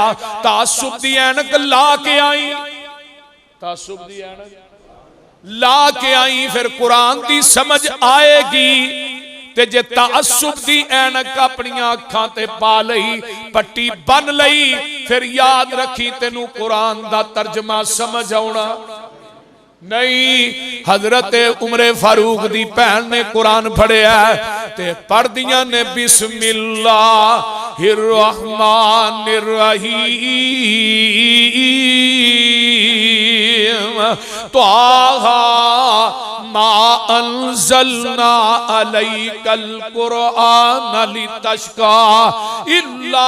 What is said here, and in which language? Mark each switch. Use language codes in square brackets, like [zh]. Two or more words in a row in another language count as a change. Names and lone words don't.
[pa] تعصب دی عینک لا کے آئی تعصب دی عینک لا کے آئی پھر قرآن دی سمجھ آئے گی تے جے تعصب دی عینک اپنیاں اکھاں تے پا لئی پٹی بن لئی پھر یاد رکھی تینوں قرآن دا ترجمہ سمجھ آؤنا نہیں. حضرت عمر فاروق دی بھین نے قرآن پڑھیا تے پڑھ دیاں نے [ar] بسم الله الرحمن الرحيم طه ما أنزلنا عليك القرآن لتشقى إلا